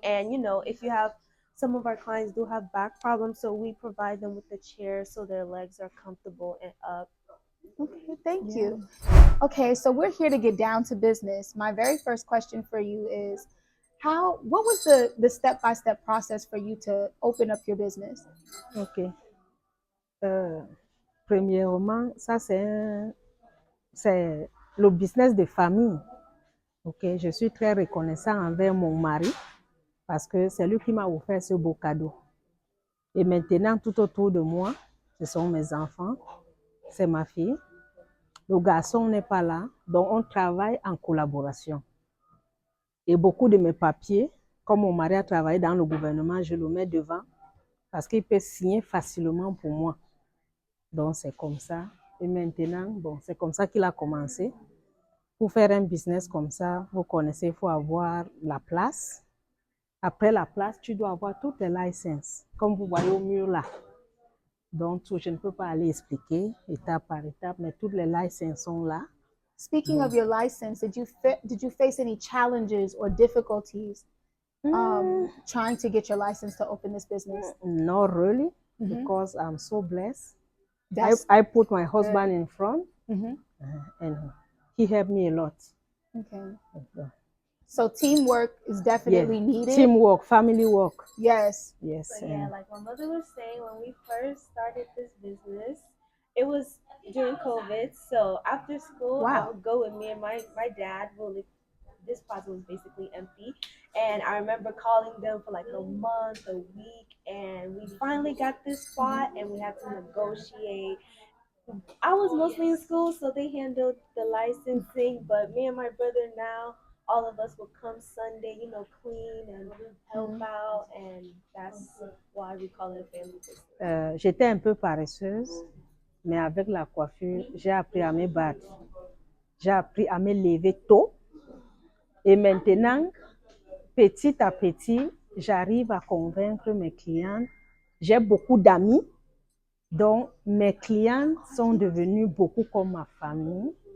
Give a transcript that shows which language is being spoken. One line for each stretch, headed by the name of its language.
English: And if you have some of our clients do have back problems, so we provide them with the chair so their legs are comfortable and up. Okay, thank you. Okay, so we're here to get down to business. My very first question for you is what was the step-by-step process for you to open up your business? Ok.
French: Premièrement, ça c'est le business de famille. Ok, je suis très reconnaissant envers mon mari parce que c'est lui qui m'a offert ce beau cadeau. Et maintenant, tout autour de moi, ce sont mes enfants, c'est ma fille. Le garçon n'est pas là, donc on travaille en collaboration. Et beaucoup de mes papiers, comme mon mari a travaillé dans le gouvernement, je le mets devant parce qu'il peut signer facilement pour moi. Donc, c'est comme ça. Et maintenant, bon, c'est comme ça qu'il a commencé. Pour faire un business comme ça, vous connaissez, il faut avoir la place. Après la place, tu dois avoir toutes les licences, comme vous voyez au mur là. Donc, je ne peux pas aller expliquer étape par étape, mais toutes les licences sont là.
English: Speaking of your license, did you face any challenges or difficulties trying to get your license to open this business? Not really, because I'm so blessed. That's I put my husband in front, Mhm. and he helped me a lot. Okay. So teamwork is definitely needed. Teamwork, family work. Yes. Yes. But yeah, like my mother was saying, when we first started this business, it was during COVID. So after school, I Wow. would go with me and my dad. Well, this plaza was basically empty, and I remember calling them for like a month, a week, and we finally got this spot, and we had to negotiate. I was mostly in school, so they handled the licensing, but me and my brother now, all of us will come Sunday, clean and help out, and that's why we call it a family business.
French: J'étais un peu paresseuse, mais avec la coiffure, j'ai appris à me battre. J'ai appris à me lever tôt. Et maintenant, petit à petit, j'arrive à convaincre mes clients. J'ai beaucoup d'amis, donc mes clients sont devenus beaucoup comme ma famille.